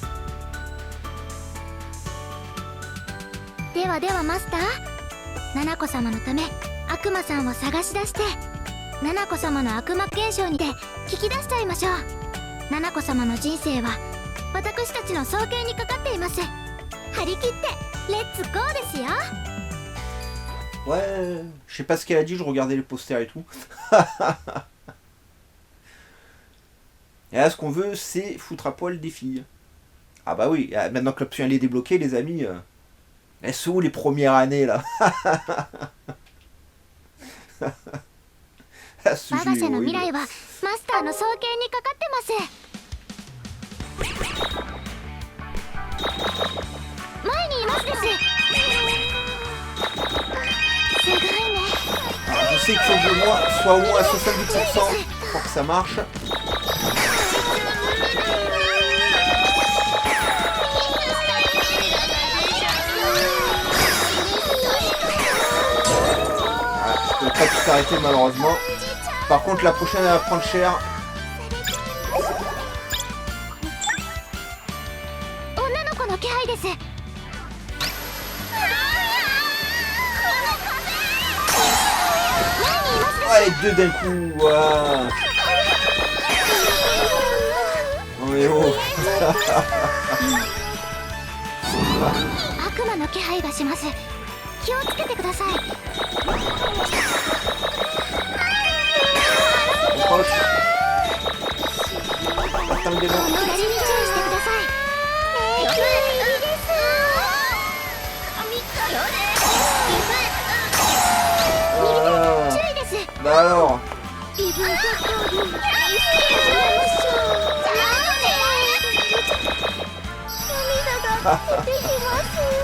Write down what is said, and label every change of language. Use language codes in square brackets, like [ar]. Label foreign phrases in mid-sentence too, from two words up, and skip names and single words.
[ja] ではではマスター、ナナコ様のため悪魔さんを探し出してナナコ様の悪魔現象にて聞き出しちゃいましょう。ナナコ様の人生は私たちの双剣にかかっています。張り切ってレッツゴーですよ。 [fr] Ouais, je sais pas ce qu'elle a dit, je regardais les posters et tout. Et là, ce qu'on veut, c'est foutre à poil des filles. Ah bah oui, maintenant que l'option elle est débloquée, les amis, elles sont où les premières années là? Ah, ce [ja] 我が [fr] jeu [ja] 社 [fr] est [ja] の未 [fr] horrible. [ja] 来はマスターの双剣にかかってます。前にいますです。すごいね。 [fr] Alors, je sais qu'il faut que moi soit au moins à 70% pour que ça marche. Ah, je peux pas tout arrêter malheureusement. Par contre la prochaine elle va prendre cher. [ja] 女の子の気配です。 [fr] Ah, les deux d'un coup, waouh. Non mais oh. [ja] 悪魔の気配がします。気をつけてください。 [fr] Attends le démon. [ja] 左に注意してください。入りです。 Ah. 注意です。 [fr] Bah alors. [ja] 気分と通りに涙が出てきます